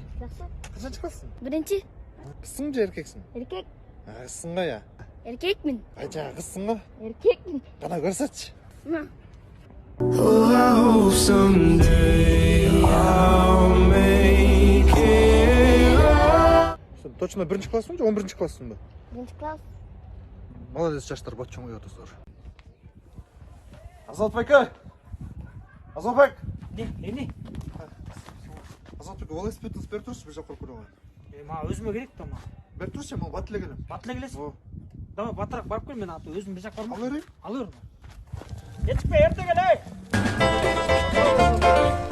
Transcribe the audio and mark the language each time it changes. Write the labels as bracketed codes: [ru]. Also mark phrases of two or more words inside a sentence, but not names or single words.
[kk] Жақсы. [ky] Качан чыгасың? [kk] Бірінші [ky] Кызсың же эркексиң? [kk] еркек. [ky] Кызсың го я. [kk] Еркекмін. [ky] Жана кызсың го. [kk] Еркекмін. [ky] Кана көрсөтчү. Мына. [en] Oh, I hope someday I'll make it. [ky] Точно 1-классың же 11-классың ба? [kk] Бірінші класс. [ky] Молодец жаштар, бат чоңой отосуздар. Азатбек! Азатбек! [kk] Не? Азатбек, велосипедіңіз бер тұршы, бір жаққа көріп алайын. Ма өзіме керек та ма. Бер тұршы, мен бат келем. Батылы келесің? Давай батырақ барып кел, мен аты өзім бір жақ бармын. Ал берейін. Алыр. Ертіп ерте кел, ей!